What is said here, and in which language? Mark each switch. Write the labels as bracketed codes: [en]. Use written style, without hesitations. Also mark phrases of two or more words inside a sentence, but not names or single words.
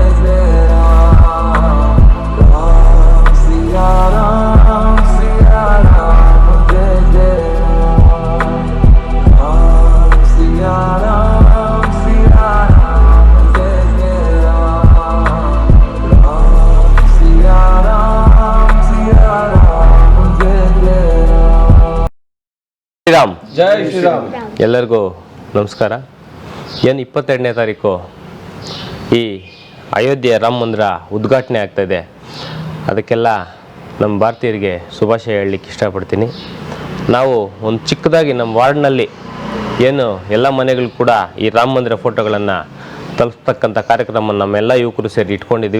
[hi] जय राम, राम सिया राम सिया राम, जय जय राम, राम सिया राम सिया राम, जय जय राम, राम सिया राम सिया राम, जय जय राम। [kn] ಶ್ರೀರಾಮ್ [hi] जय श्री राम। [kn] ಎಲ್ಲರಿಗೂ ನಮಸ್ಕಾರ. ಏನು 22ನೇ ತಾರೀಕು ಈ ಅಯೋಧ್ಯೆಯ ರಾಮ ಮಂದಿರ ಉದ್ಘಾಟನೆ ಆಗ್ತಾಯಿದೆ. ಅದಕ್ಕೆಲ್ಲ ನಮ್ಮ ಭಾರತೀಯರಿಗೆ ಶುಭಾಶಯ ಹೇಳಲಿಕ್ಕೆ ಇಷ್ಟಪಡ್ತೀನಿ. ನಾವು ಒಂದು ಚಿಕ್ಕದಾಗಿ ನಮ್ಮ ವಾರ್ಡ್ನಲ್ಲಿ ಏನು ಎಲ್ಲ ಮನೆಗಳು ಕೂಡ ಈ ರಾಮ ಮಂದಿರ ಫೋಟೋಗಳನ್ನು ತಲುಪಿಸ್ತಕ್ಕಂಥ ಕಾರ್ಯಕ್ರಮ ನಮ್ಮೆಲ್ಲ ಯುವಕರು ಸೇರಿ ಇಟ್ಕೊಂಡಿದ್ವಿ.